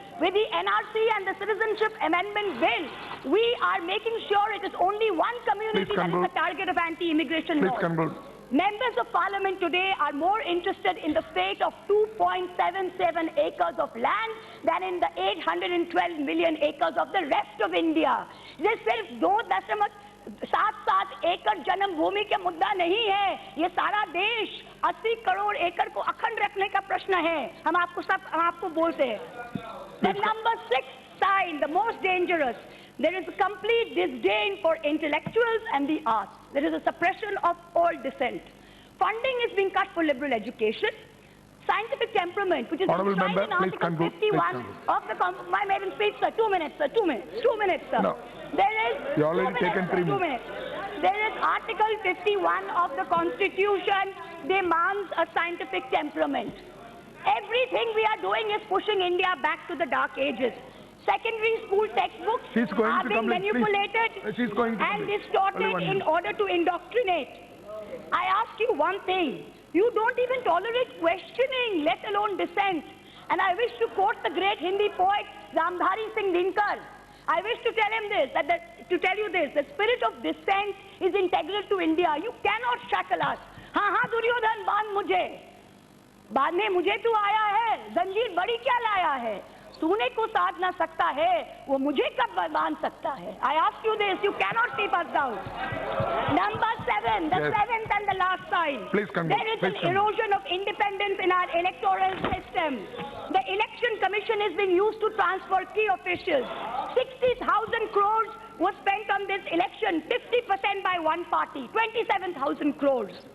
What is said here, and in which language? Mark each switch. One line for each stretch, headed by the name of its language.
English: With the NRC and the Citizenship Amendment Bill, we are making sure it is only one community that is the target of anti-immigration laws. Members of Parliament today are more interested in the fate of 2.77 acres of land than in the 812 million acres of the rest of India.
Hindi: This सिर्फ 2.7 एकड़ जन्म भूमि के मुद्दा नहीं है, ये सारा देश 80 करोड़ एकड़ को अखंड रखने का प्रश्न है. हम आपको बोलते हैं.
English: The number 6 sign, the most dangerous, there is a complete disdain for intellectuals and the arts. There is a suppression of all dissent. Funding is being cut for liberal education. Scientific temperament, which is enshrined in Article 51 of the... My maiden speech, sir. 2 minutes, sir. 2 minutes. 2 minutes, sir. No. There is... You already taken 3 minutes. 2 minutes. There is Article 51 of the Constitution demands a scientific temperament. Everything we are doing is pushing India back to the dark ages. Secondary school textbooks are being manipulated and distorted in order to indoctrinate. I ask you one thing. You don't even tolerate questioning, let alone dissent. And I wish to quote the great Hindi poet Ramdhari Singh Dinkar. I wish to tell him this, the spirit of dissent is integral to India. You cannot shackle us.
Hindi: हाँ दुर्योधन बांध मुझे, बांधने मुझे तू आया है, जंजीर बड़ी क्या लाया है, तूने को साध ना सकता है, वो मुझे कब बांध सकता है.
English: I ask you this, you cannot keep us down. Number 7, the seventh and the last sign. There is an erosion of independence in our electoral system. The election commission is being used to transfer key officials. 60,000 crores was spent on this election, 50% by one party, 27,000 crores.